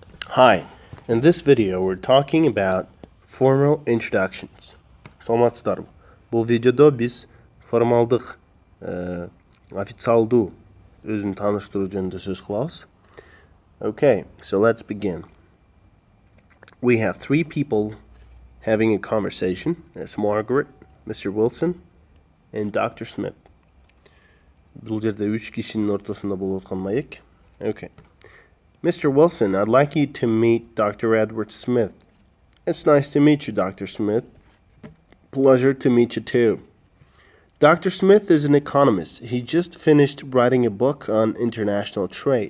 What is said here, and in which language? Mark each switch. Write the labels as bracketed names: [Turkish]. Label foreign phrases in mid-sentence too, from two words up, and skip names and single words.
[English] Hi, in this video we're talking about formal introductions. [Kyrgyz] Саламатсыздарбы. Бұл видеодо биз формалдык, официалдуу өзүн тааныштыруу жөнүндө сөз кылабыз. [English] Okay, so let's begin. We have three people having a conversation. It's Margaret, Mr. Wilson, and Dr. Smith. [Kyrgyz] Бұл жерде 3 кишинин ортосунда болуп аткан маек. [English] Okay. Mr. Wilson, I'd like you to meet Dr. Edward Smith. It's nice to meet you, Dr. Smith. Pleasure to meet you too. Dr. Smith is an economist. He just finished writing a book on international trade.